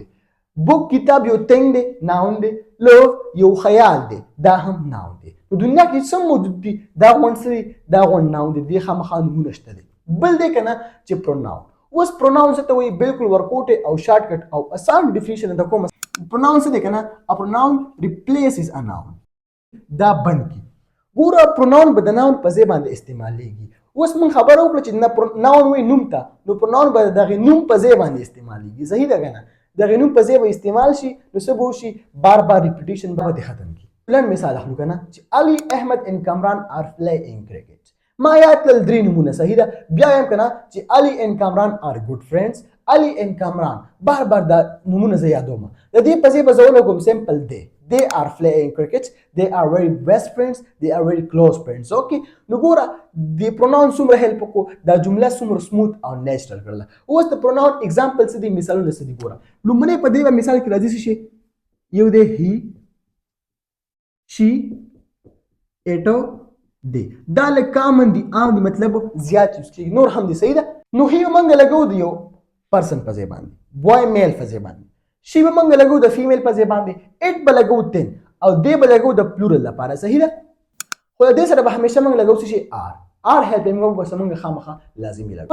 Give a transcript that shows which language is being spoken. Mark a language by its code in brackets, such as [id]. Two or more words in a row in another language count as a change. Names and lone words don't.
[ps] بوک کتاب یو تنګ دی ناون دی. لوف یو خیال دی دا هم ناون دی. نو دنیا کې څه موجود دي دا غونډ سری دا غونډ ناون دی. دې خامخا نومونه شته دی. بل دی کنه چې پروناون. اوس پروناون څه ته وایي؟ بالکل ورکوټ او شارټکټ او اسان ډیفینیشن د کوم pronoun څه دی کنه [en] a pronoun replaces a noun. [ps] دا بند کی. ګوره pronoun به د noun په ځای باندې استعمالیږي. اوس موږ خبره وکړه چې noun وایي نوم ته نو pronoun به دغه نوم په ځای باندې استعمالیږي. صحیح ده کنه. دغه نوم په ځای به استعمال شي نو څه به وشي بار ریپیټیشن به ختم کی. بلن مثال اخلو کنه چې علي احمد [en] and کامران are playing cricket. [ps] ما یاد کړل درې نومونه. صحیح ده. بیا یم کنه چې علي [en] and کامران are good friends. [ps] علي and کامران بار دا نومونه زه یادوم. د دې په ځای به زه ولګوم سمپل دی. [en] They are playing cricket. They are very best friends. They are very close friends. [ps] Okay. نو ګوره د pronoun څومره هیلپ وکړو دا جمله څومره سموث او نیچرل کړله. اوس د pronoun اگزامپل څه دي مثالونه څه دي ګوره. لومړی په دې مثال کې راځي څه شي یو دی [en] he she it [ps] دی. دا لکه کامن دي عام دي مطلب زیات یوز کېږي نور هم دي. صحیح ده. نو he موږ لګو دی یو پرسن په ځای باندې [en] boy male [ps] په ځای باندې. شی به موږ لګو د فیمیل په ځای باندې. اټ به لګو تن او دې به لګو د پلورل لپاره. صحیح ده. خو د دې سره به همیشه موږ لګو شي [en] are helping [ps] موږ به موږ خامخا لازمي لګو.